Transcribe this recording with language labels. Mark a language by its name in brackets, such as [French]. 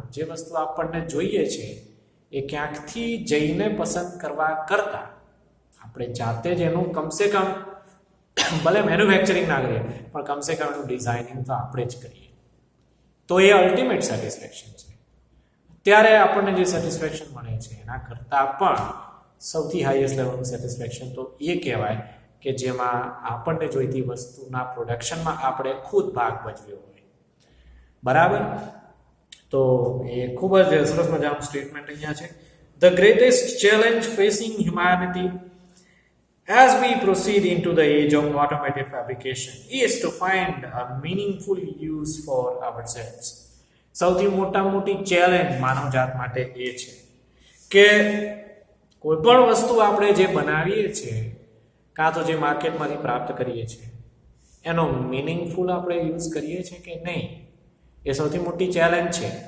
[Gujarati] જે વસ્તુ આપણને જોઈએ છે એ ક્યાંકથી જઈને પસંદ કરવા કરતાં આપણે જાતે જ એનું કમસે કમ, ભલે મેન્યુફેક્ચરિંગ ના કરીએ પણ કમસે કમ એનું ડિઝાઇનિંગ તો આપણે જ કરીએ, તો એ અલ્ટિમેટ સેટિસ્ફેક્શન છે. ત્યારે આપણને જે સેટિસ્ફેક્શન મળે છે એના કરતાં પણ સૌથી હાઈએસ્ટ લેવલનું સેટિસ્ફેક્શન તો એ કહેવાય કે જેમાં આપણને જોઈતી વસ્તુના પ્રોડક્શનમાં આપણે ખુદ ભાગ ભજવ્યો હોય. બરાબર? તો એ ખૂબ જ સરસ મજાનું સ્ટેટમેન્ટ અહીંયા છે. [English] The greatest challenge facing humanity as we proceed into the age of automated fabrication is to find a meaningful use for ourselves. [Gujarati] સૌથી મોટી ચેલેન્જ માનવજાત માટે એ છે કે કોઈ પણ વસ્તુ આપણે જે બનાવીએ છીએ કાં તો જે માર્કેટમાંથી પ્રાપ્ત કરીએ છીએ એનો મિનિંગફુલ આપણે યુઝ કરીએ છીએ કે નહીં, એ સૌથી મોટી ચેલેન્જ છે.